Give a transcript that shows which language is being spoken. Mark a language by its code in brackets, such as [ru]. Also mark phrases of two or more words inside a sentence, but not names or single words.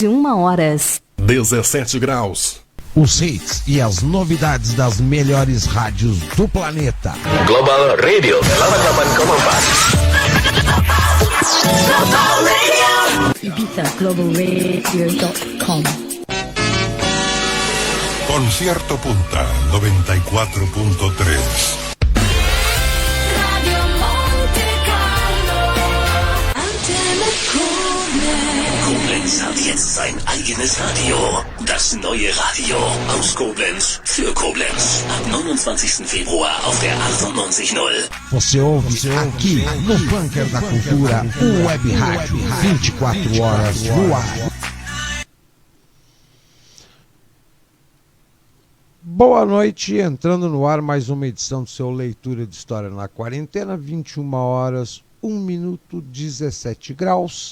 [pt] horas. 17 graus. Os hits e as novidades das melhores rádios do planeta. Global Radio 88.4. Ibiza globalradio.com. Concierto Punta 94.3. [de] Koblenz hat jetzt sein eigenes Radio. Das neue Radio aus Koblenz für Koblenz. Ab 29. Februar auf der 98.0. [pt] Você ouve aqui no Bunker da Cultura, o Web Rádio, 24 horas no ar. Boa noite, entrando no ar mais uma edição do seu Leitura de História na Quarentena, 21 horas, 1 minuto, 17 graus.